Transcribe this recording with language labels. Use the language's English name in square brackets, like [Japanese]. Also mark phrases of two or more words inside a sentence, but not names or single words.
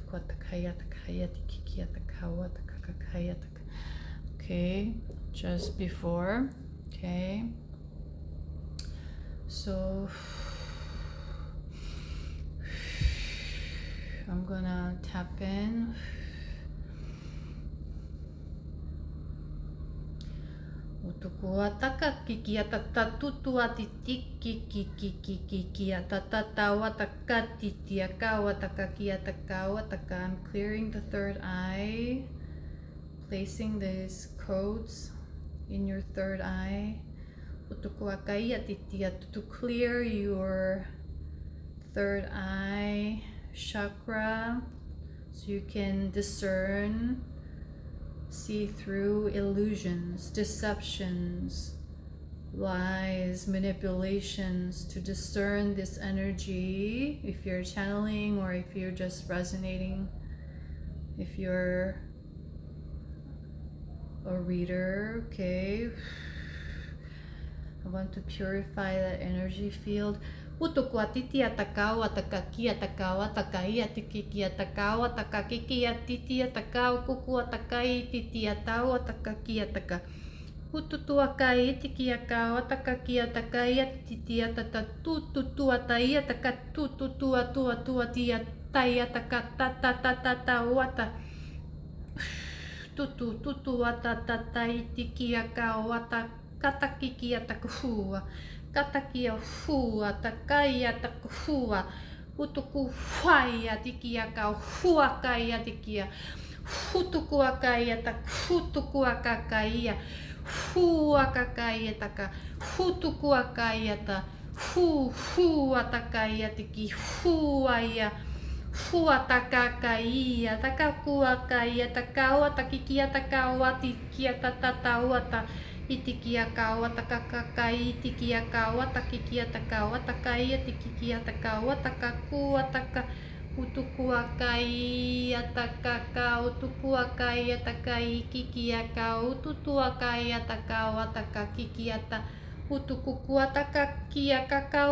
[English] Okay, just before. Okay, so I'm gonna tap in. Utukuataka kikiatata tutuatitikikikikikiatata titiakawataka. I'm clearing the third eye, placing these codes in your third eye. To clear your third eye chakra so you can discern, see through illusions, deceptions, lies, manipulations, to discern this energy. If you're channeling or if you're just resonating, if you're a reader. Okay, I want to purify that energy field. Utukuatiti atakau atakaki atakau atakai atikiki atakau atakakiki atiti atakau kuku atakai titi atau atakaki ataka. Ututua kai tiki aka wataka kia taka ia titi atata tututua taia taka tututua tua tua tia taia taka tata tata ta wata tutu wata tata itiki aka wata kataki kia taka hua katakia hua takaia taka hua utuku huaia tiki aka hua kaia tikia hutuku akaia taka hutuku akakaia huakakaiataka hutukuakaiata huatakaia huaia huatakakaia takakuakaia takaua takikia takaua tikia tatatauata itikia kaua takakakai itikia kaua takikia takaua takaia tikikia takaua takakua taka utukuakai atakaka utukuakai atakai kikiaka ututuakai ataka ataka kikiata utukukua takakia kaka